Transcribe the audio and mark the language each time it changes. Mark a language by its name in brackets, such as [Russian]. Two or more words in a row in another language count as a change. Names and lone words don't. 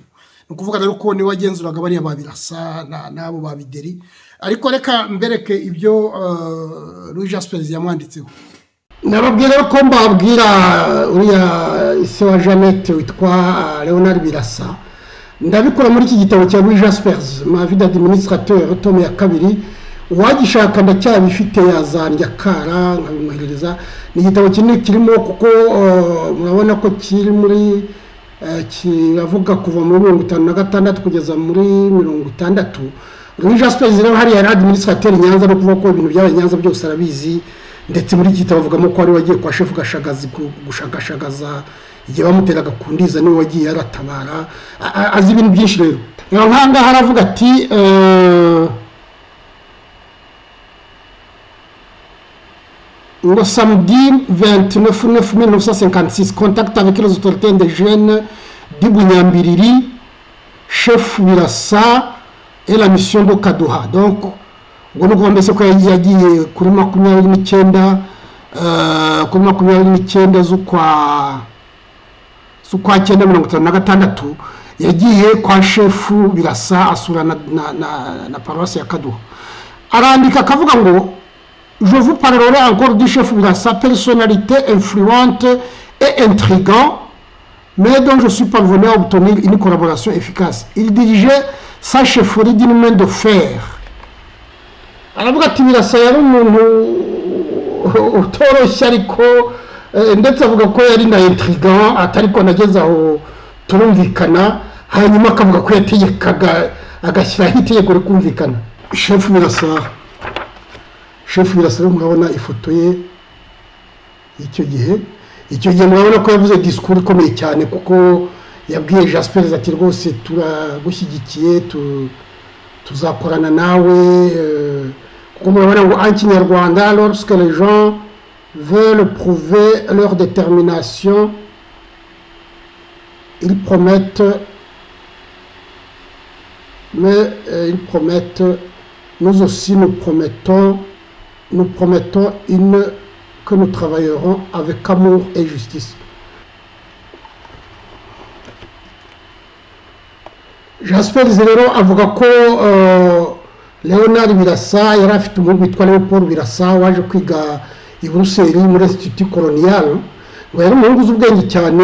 [Kinyarwanda] Ni ukuvuga rero ko niwe wagenzuraga bariya ba Birasa n'abo ba Bideri. Ariko reka mbereke ibyo Louis Jaspers yamwanditseho. Nababwira ko mbabwira uriya ise wa Jeannette witwa Leonard Birasa, ndabikora muri iki gitabo cya Louis Jaspers, ma vie d'administrateur, tome ya 2. Uwagishaka ndacyabifite yazandya kara nkabimwoherereza. Ni igitabo kinini kirimo, kuko murabona ko kiri muri kiravuga kuva muri 56 kugeza muri 60. Louis Jaspers rero hari yari administrateur Nyanza, no kuvuga ko ibintu byabaye Nyanza byose arabizi, ndetse muri iki gitabo avugamo ko ari wagiye kwa chef Gashagazi gushakashagaza igihe bamuteraga kundiza, niwe wagiye yaratabara, azi ibintu byinshi. Rero nkanga haravuga ati [French] le samedi 29/9/1956, contact avec les autorités indigènes du Bunyambiriri, chef Birasa et la mission de Kaduha. Donc, on a commencé à dire que [Kinyarwanda] kuri 29 z'ukwa 1956 yagiye kwa chef Birasa asura na paroisse ya Kaduha. Arandika akavuga ngo [French] je vous parlerai encore du chef Birasa, personnalité influente et intrigant, mais dont je suis parvenu à obtenir une collaboration efficace. Il dirigeait sa chefferie d'une main de fer. [Kinyarwanda] aravuga ati Birasa yari umuntu utoroshye, ariko ndetse avuga ko yari na intrigant, atariko nageze aho turumvikana, hanyuma akavuga ko yategekaga agashyiraho itegeko rikumvikana. Chef Birasa rero murabona ifoto ye icyo gihe murabona ko yavuze discours ikomeye cyane, kuko yabwiye Jaspers ati rwose turagushyigikiye, tuzakorana nawe, kuko murabona ngo [French] en Kinyarwanda, lorsque les gens veulent prouver leur détermination, ils promettent, mais ils promettent, nous aussi nous promettons que nous travaillerons avec amour et justice. [Kinyarwanda] Jaspers rero avuga ko Leonard Birasa yari afite umuhungu witwa Leopold Birasa waje kwiga i Bruxelles muri Institut Colonial, ngo yari umuhungu uzi ubwenge cyane.